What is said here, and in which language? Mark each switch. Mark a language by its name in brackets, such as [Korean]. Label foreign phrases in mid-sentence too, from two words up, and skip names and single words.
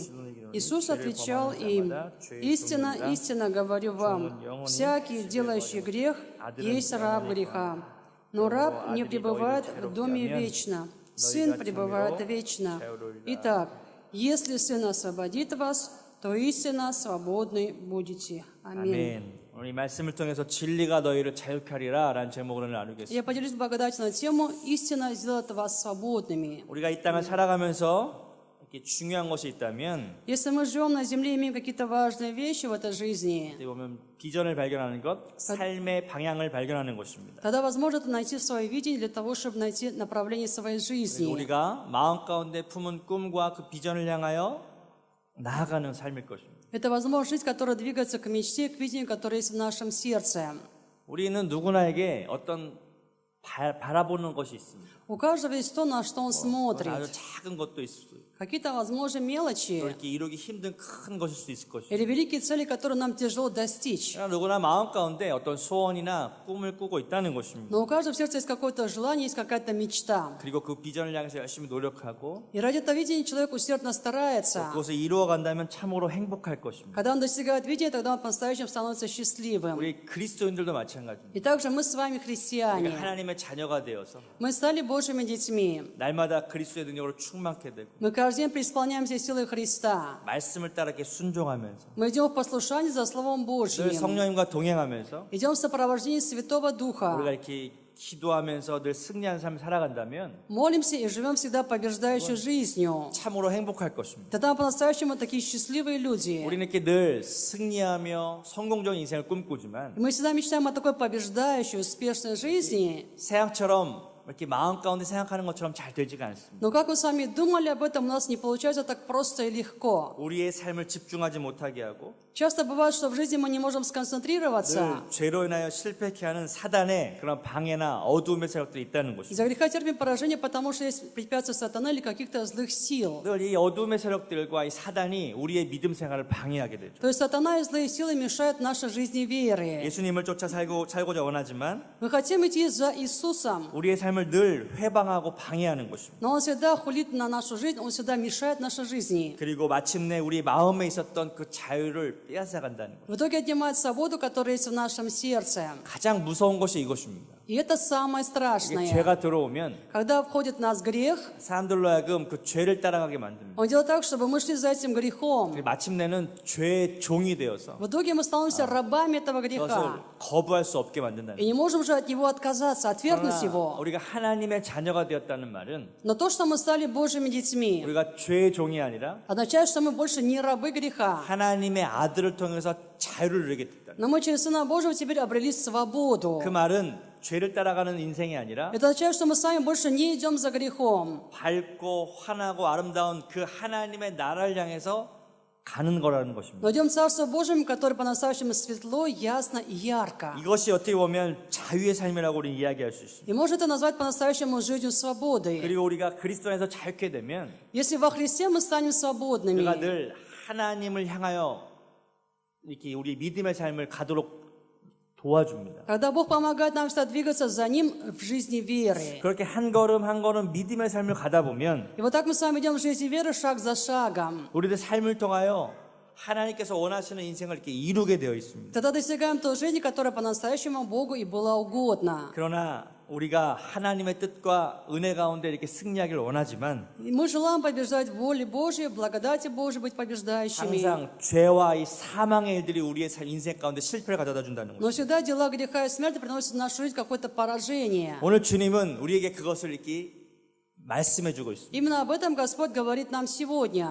[Russian] Иисус отвечал им: «Истинно, истинно говорю вам, всякий, делающий грех, есть раб греха. Но раб не пребывает в доме вечно, Сын пребывает вечно. Итак, если Сын освободит вас, то истинно свободны будете». Аминь. [Korean] 아멘. 오늘 이 말씀을 통해서 진리가 너희를 자유케 하리라 라는 제목으로 나누겠습니다. [Russian] Я поделюсь благодатью на тему «Истина сделает вас свободными». [Korean] 우리가 이 땅을 살아가면서 이렇게 중요한 것이 있다면 [Russian] Если мы живем на земле, имеем какие-то важные вещи в этой жизни, [Korean] 어떻게 보면 비전을 발견하는 것, 삶의 방향을 발견하는 것입니다. [Russian] тогда возможно это найти свое видение для того, чтобы найти направление своей жизни. [Korean] 우리가 마음 가운데 품은 꿈과 그 비전을 향하여 나아가는 삶일 것입니다. [Russian] Это возможность жизнь, которая двигается к мечте, к видению, которое есть в нашем сердце. [Korean] 우리는 누구나에게 어떤 바라보는 것이 있습니다. [Russian] У каждого есть то, на что он [Korean] 아주 [Russian] смотрит. [Korean] 작은 것도 있을 수 있고 [Russian] Какие-то, возможно, [Korean] 또 [Russian] мелочи [Korean] 이렇게 이루기 힘든 큰 것일 수 있을 것이고 [Russian] или великие цели, которые нам тяжело достичь. [Korean] 그러나 누구나 마음 가운데 어떤 소원이나 꿈을 꾸고 있다는 것입니다. [Russian] Но у каждого в сердце есть какое-то желание, есть какая-то мечта. [Korean] 그리고 그 비전을 향해서 열심히 노력하고 [Russian] И ради этого видения человек усердно старается. [Korean] 그것을 이루어 간다면 참으로 행복할 것입니다. [Russian] Когда он достигает видения, тогда он по-настоящему становится счастливым. [Korean] 우리 그리스도인들도 마찬가지입니다. [Russian] И также мы с вами христиане. [Korean] 우리가 하나님의 자녀가 되어서 [Russian] Мы стали Божьими детьми. [Korean] 날마다 그리스도의 능력으로 충만케 되고 [Russian] Мы каждый день преисполняемся силой Христа. [Korean] 말씀을 따라 이렇게 순종하면서 [Russian] Мы идем в послушании за Словом [Korean] 늘 [Russian] Божьим. [Korean] 성령님과 동행하면서 [Russian] Идем в сопровождении Святого [Korean] 우리가 [Russian] Духа. [Korean] 이렇게 기도하면서 늘 승리하는 삶을 살아간다면 [Russian] Молимся и живем всегда побеждающей жизнью. [Korean] 참으로 행복할 것입니다. [Russian] Тогда мы по-настоящему такие счастливые люди. [Korean] 우리는 이렇게 늘 승리하며 성공적인 인생을 꿈꾸지만 [Russian] И мы всегда мечтаем о такой побеждающей, успешной жизни. [Korean] 세상처럼 이렇게 마음 가운데 생각하는 것처럼 잘 되지가 않습니다. [Russian] Но как мы с вами думали об этом, у нас не получается так просто и легко. [Korean] 우리의 삶을 집중하지 못하게 하고 [Russian] Часто бывает, что в жизни мы не можем сконцентрироваться. [Korean] 늘 죄로 인하여 실패케 하는 사단의 그런 방해나 어두움의 세력들이 있다는 것입니다. [Russian] Из-за греха терпим поражение, потому что есть препятствия сатаны или каких-то злых сил. [Korean] 늘 이 어두움의 세력들과 이 사단이 우리의 믿음 생활을 방해하게 되죠. [Russian] То есть сатана и злые силы мешают нашей жизни веры. [Korean] 예수님을 쫓아 살고자 원하지만 [Russian] Мы хотим идти за Иисусом, [Korean] 우리의 삶을 늘 회방하고 방해하는 것입니다. [Russian] но Он всегда хулит на нашу жизнь, Он всегда мешает нашей жизни. [Korean] 그리고 마침내 우리 마음에 있었던 그 자유를 빼앗아간다는 것. [Russian] В итоге отнимает свободу, которая есть в нашем сердце. [Korean] 가장 무서운 것이 이것입니다. [Russian] И это самое [Korean] 이게 [Russian] страшное. [Korean] 죄가 들어오면 [Russian] Когда входит в нас грех, [Korean] 사람들로 하여금 그 죄를 따라가게 만듭니다. [Russian] Он делает так, чтобы мы шли за этим грехом. [Korean] 그리고 마침내는 죄의 종이 되어서 [Russian] В итоге мы становимся рабами этого [Korean] 그것을 [Russian] греха. [Korean] 거부할 수 없게 만든다는 [Russian] И не можем же от него отказаться, отвергнуть [Korean] 거예요. [Russian] его. [Korean] 우리가 하나님의 자녀가 되었다는 말은 [Russian] Но то, что мы стали Божьими детьми, [Korean] 우리가 죄의 종이 아니라 [Russian] означает, что мы больше не рабы греха. [Korean] 하나님의 아들을 통해서 자유를 누리게 됐다. [Russian] Но мы через Сына Божьего теперь обрели свободу. [Korean] 그 말은 죄를 따라가는 인생이 아니라 [Russian] Это означает, что мы с вами больше не идем за грехом. [Korean] 밝고 환하고 아름다운 그 하나님의 나라를 향해서 가는 거라는 것입니다. [Russian] Но идем в Царство Божьим, которое по-настоящему светло, ясно и ярко. [Korean] 이것이 어떻게 보면 자유의 삶이라고 우리는 이야기할 수 있습니다. [Russian] И можно это назвать по-настоящему жизнью свободы. [Korean] 그리고 우리가 그리스도 안에서 자유케 되면 [Russian] Если во Христе мы станем свободными, [Korean] 우리가 늘 하나님을 향하여 이렇게 우리 믿음의 삶을 가도록 도와줍니다. [Russian] когда Бог помогает нам всегда двигаться за Ним в жизни веры. [Korean] 그렇게 한 걸음 한 걸음 믿음의 삶을 가다 보면 [Russian] И вот так мы с вами идем в жизни веры шаг за шагом. [Korean] 우리들 삶을 통하여 하나님께서 원하시는 인생을 이렇게 이루게 되어 있습니다. [Russian] Тогда достигаем той жизни, которая по-настоящему Богу и была угодна. [Korean] 그러나 우리가 하나님의 뜻과 은혜 가운데 이렇게 승리하기를 원하지만 [Russian] И мы желаем побеждать в воле Божьей, в благодати Божьей быть побеждающими. [Korean] 항상 죄와 이 사망의 일들이 우리의 인생 가운데 실패를 가져다 준다는 [Russian] Но [Korean] 거죠. [Russian] всегда дела греха и смерти приносят в нашу жизнь какое-то поражение. [Korean] 오늘 주님은 우리에게 그것을 이렇게 말씀해주고 있습니다. [Russian] Именно об этом Господь говорит нам сегодня.